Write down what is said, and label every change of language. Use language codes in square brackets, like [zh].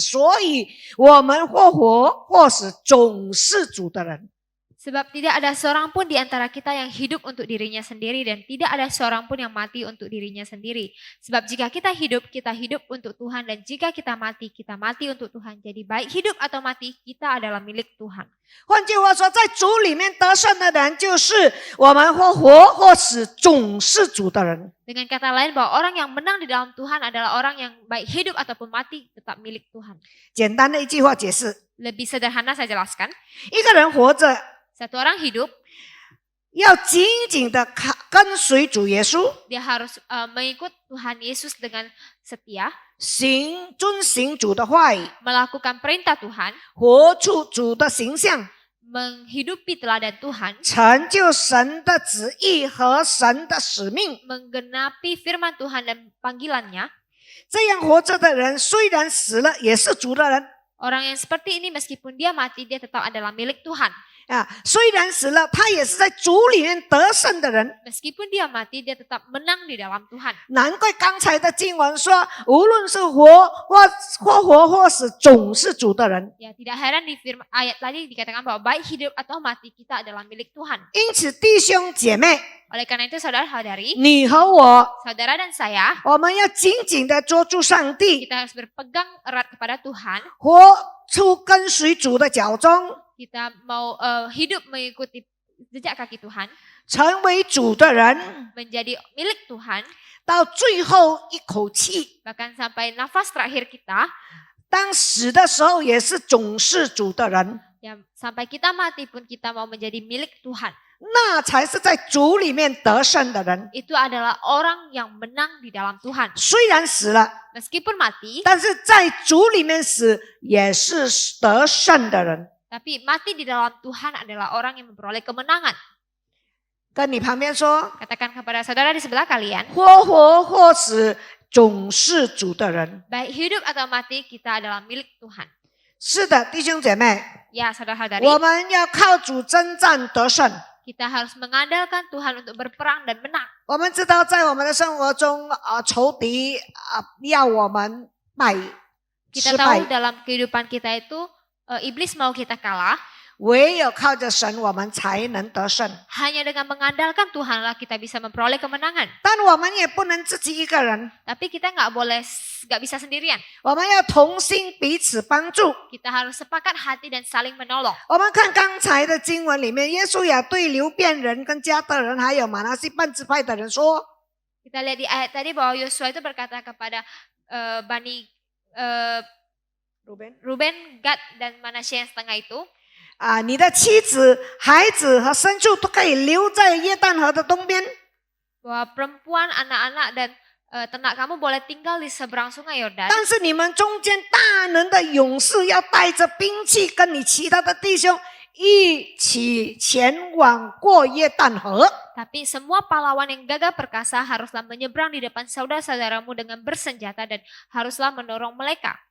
[zh] 所以我们或活或死，总是主的人。 [id] Sebab tidak ada seorang pun di antara kita yang hidup untuk dirinya sendiri dan tidak ada seorang pun yang mati untuk dirinya sendiri. Sebab jika kita hidup untuk Tuhan dan jika kita mati untuk Tuhan. Jadi baik hidup atau mati, kita adalah milik Tuhan. [zh] 换句话说，在主里面得胜的人，就是我们或活或死，总是主的人。 [id] Dengan kata lain bahwa orang yang menang di dalam Tuhan adalah orang yang baik hidup ataupun mati tetap milik Tuhan. [zh] 简单的一句话解释： [id] Lebih sederhana saya jelaskan. [zh] 一个人活着， [id] Satu orang hidup, [zh] 要紧紧的跟随主耶稣， [id] dia harus mengikut Tuhan Yesus dengan setia, [zh] 遵行主的话语， [id] melakukan perintah Tuhan, [zh] 活出主的形象， [id] menghidupi teladan Tuhan, [zh] 成就神的旨意和神的使命。 [id] menggenapi firman Tuhan dan panggilannya. [zh] 这样活着的人，虽然死了，也是主的人。 [id] Orang yang seperti ini meskipun dia mati, dia tetap adalah milik Tuhan. [zh] 虽然死了，他也是在主里面得胜的人。 [id] Meskipun dia mati, dia tetap menang di dalam Tuhan. [zh] 难怪刚才的经文说，无论是活或死，总是主的人。 [id] Ya, tidak heran di firman ayat tadi dikatakan bahwa baik hidup atau mati kita adalah milik Tuhan. [zh] 因此，弟兄姐妹， [id] Oleh karena itu saudara-saudari, [zh] 你和我， [id] saudara dan saya, [zh] 我们要紧紧的捉住上帝， [id] kita harus berpegang erat kepada Tuhan. [zh] 活出跟随主的脚踪， [id] Kita mau hidup mengikuti jejak kaki Tuhan, [zh] 成为主的人， [id] menjadi milik Tuhan, [zh] 到最后一口气。 [id] bahkan sampai nafas terakhir kita, [zh] 当死的时候，也是总是主的人， [id] ya, sampai kita mati pun kita mau menjadi milik Tuhan. [zh] 那才是在主里面得胜的人。 [id] Itu adalah orang yang menang di dalam Tuhan. [zh] 虽然死了， [id] Meskipun mati, [zh] 但是在主里面死也是得胜的人。 [id] tapi mati di dalam Tuhan adalah orang yang memperoleh kemenangan. [zh] 跟你旁边说， [id] Katakan kepada saudara di sebelah kalian, [zh] 或活或死，总是主的人。 [id] baik hidup atau mati kita adalah milik Tuhan. [zh] 是的，弟兄姐妹， [id] Ya, saudara-saudari, [zh] 我们要靠主征战得胜。 [id] kita harus mengandalkan Tuhan untuk berperang dan menang. [zh] 我们知道，在我们的生活中，仇敌要我们败 [id] Kita [zh] 失 [id] tahu [zh] 败， [id] dalam kehidupan kita itu iblis mau kita kalah. [zh] 唯有靠着神，我们才能得胜。 [id] Hanya dengan mengandalkan Tuhanlah kita bisa memperoleh kemenangan. [zh] 但我们也不能自己一个人， [id] Tapi kita nggak bisa sendirian. [zh] 我们要同心彼此帮助。 [id] Kita harus sepakat hati dan saling menolong. [zh] 我们看刚才的经文里面，耶稣也对流便人、跟加特人还有马拿西半支派的人说 [id] Kita lihat di ayat tadi bahwa Yosua itu berkata kepada Bani Ruben, Gad, dan Manasye yang setengah itu, [zh] 你的妻子、孩子和牲畜都可以留在约旦河的东边， [id] bahwa perempuan, anak-anak, dan ternak kamu boleh tinggal di seberang sungai Yordan. [zh] 但是你们中间大能的勇士要带着兵器，跟你其他的弟兄一起前往过约旦河。 [id] Tapi semua pahlawan yang gagah perkasa haruslah menyeberang di depan saudara-saudaramu dengan bersenjata dan haruslah mendorong mereka.